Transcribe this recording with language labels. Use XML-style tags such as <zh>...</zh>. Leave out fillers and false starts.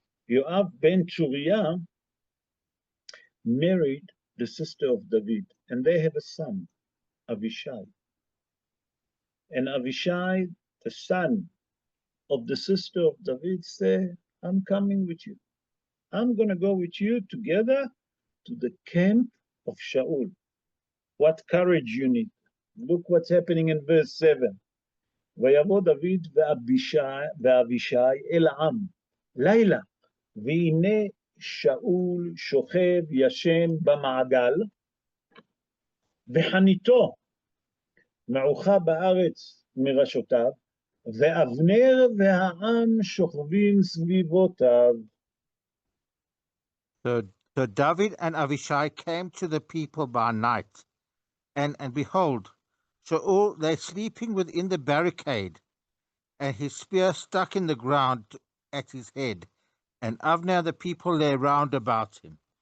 <en>Yoav ben Tzuriah married the sister of David, and they have a son, Avishai. And Avishai the son of the sister of David, say, I'm coming with you. I'm going to go with you together to the camp of Shaul. What courage you need. Look what's happening in verse 7.</en> <he>ויבוא דוד ואבישי אל העם, לילה, והנה שאול שוכב ישן במעגל, וחניתו מעוכה בארץ מראשותיו, ואבנר והעם שוכבים סביבותיו.</he> <en>So David and Avishai came to the people by night, and behold, Shaul lay sleeping within the barricade, and his spear stuck in the ground at his head, and Avner the people lay round about him.</en>